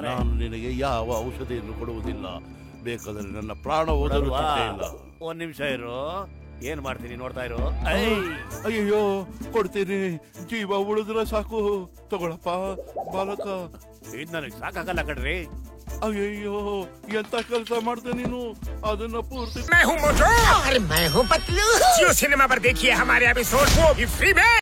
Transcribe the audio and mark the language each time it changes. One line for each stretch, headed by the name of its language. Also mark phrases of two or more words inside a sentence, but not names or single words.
Kannada: ನಾನು ನಿನಗೆ ಯಾವ ಔಷಧಿಯನ್ನು ಕೊಡುವುದಿಲ್ಲ. ಬೇಕಾದ್ರೆ ನನ್ನ ಪ್ರಾಣ ಹೋದರೂ ಇಲ್ಲ. ಒಂದ್ ನಿಮಿಷ ಇರು, ಏನ್ ಮಾಡ್ತೀನಿ ನೋಡ್ತಾ ಇರು. ಅಯ್ಯೋ, ಕೊಡ್ತೀನಿ. ಜೀವ ಉಳಿದ್ರೆ ಸಾಕು. ತಗೊಳಪ್ಪ ಬಾಲಕ. ಇದ್ ನನಗ್ ಸಾಕಾಗಲ್ಲ ಕಣ್ರಿ. ಅಯ್ಯೋ, ಎಂತ ಕೆಲಸ ಮಾಡ್ದೆ ನೀನು? ಅದನ್ನ ಪೂರ್ತಿ.
Hindi: मैं हूँ मोटू और मैं हूँ पतलू। जियो सिनेमा पर देखिए हमारे एपिसोड, वो भी फ्री में।